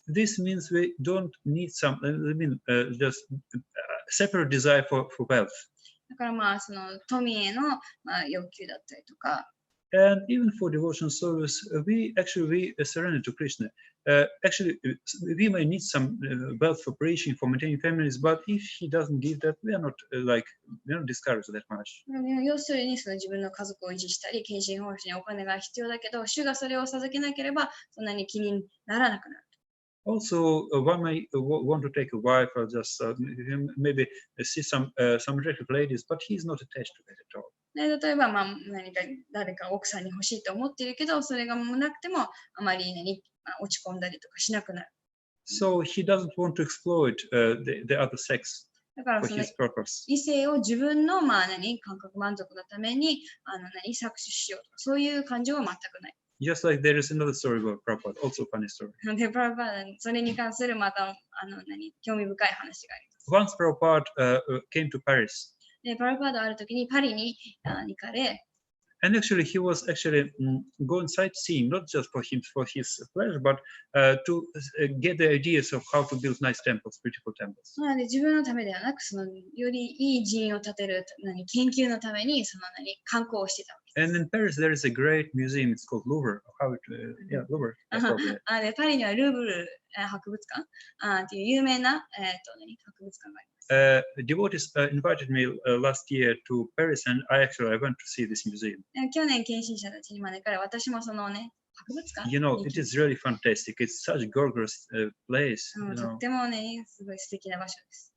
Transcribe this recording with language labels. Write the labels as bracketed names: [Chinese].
[English] This means we don't need some, just separate desire for wealth. [Japanese] だからその富への欲求だったりとか。 [English] And even for devotion service, we surrender to Krishna. Actually, we may need some wealth for preaching, for maintaining families, but if he doesn't give that, we are not discouraged that much. [Japanese] 要するにその自分の家族を維持したり、献身奉仕にお金が必要だけど、主がそれを授けなければ、そんなに気にならなくなる。 [English] Also, one may want to take a wife or just maybe see some attractive ladies, but he's not attached to that at all. [Japanese] 例えば誰か奥さんに欲しいと思っているけど、それがもうなくてもあまり落ち込んだりとかしなくなる。 [English] So he doesn't want to exploit the other sex [Japanese] だから [English] for [Japanese] その [English] his purpose. [Japanese] 異性を自分の感覚満足のために搾取しようとか、そういう感情は全くない。 [English] Just like there is another story about Prabhupada, also funny story. [Japanese] で、プラパーダにそれに関するまた興味深い話があります。 [English] Once Prabhupada came to Paris, [Japanese] で、プラパーダある時にパリに行かれ、 [English] and actually he was actually going sightseeing, not just for his pleasure, but to get the ideas of how to build nice temples, beautiful temples. [Japanese] なので自分のためではなく、よりいい寺院を建てる研究のために観光をしてたわけです。 [English] And in Paris there is a great museum. It's called Louvre. Louvre. Probably. [Japanese] で、パリにはルーブル博物館っていう有名な博物館があります。 [English] Devotees invited me last year to Paris, and I went to see this museum. [Japanese] 去年献身者たちに招かれ、私もそのね、博物館 [English] You know, it is really fantastic. It's such a gorgeous place. [Japanese] とってもね、すごい素敵な場所です。